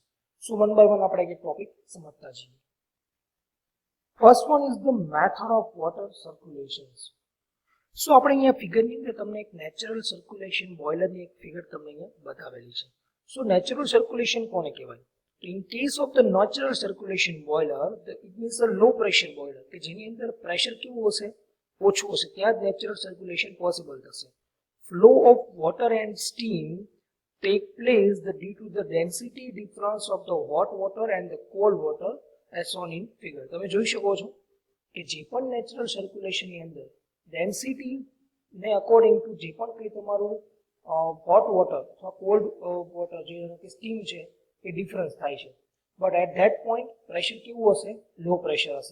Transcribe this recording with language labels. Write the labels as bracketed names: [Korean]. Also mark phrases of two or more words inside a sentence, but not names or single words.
[English] so one by one [Gujarati] આપણે એક ટોપિક સમજતા જઈએ. [English] First one is the method of water circulation. [Gujarati] સો આપણે અહીંયા ફિગરની અંદર તમને એક [English] natural circulation [Gujarati] બોઇલરની એક ફિગર તમને અહીંયા બતાવેલી છે. સો [English] natural circulation [Gujarati] કોને કહેવાય? [English] In case of the natural circulation boiler, it means a low pressure boiler, [Gujarati] કે જેની અંદર પ્રેશર કેવું હશે? ઓછું હશે. ત્યાં જ [English] natural circulation [Gujarati] પોસિબલ થશે. [English] Flow of water and steam take place due to the density difference of the hot water and the cold water as shown in figure. [Gujarati] તમે જોઈ શકો છો કે જે પણ નેચરલ સર્ક્યુલેશનની અંદર ડેન્સિટી ને [English] according to [Gujarati] જે પણ કંઈ તમારું [English] hot water [Gujarati] અથવા [English] cold water [Gujarati] જે સ્ટીમ છે એ ડિફરન્સ થાય છે. [English] but at that point pressure [Gujarati] કેવું હશે? [English] low pressure હશે.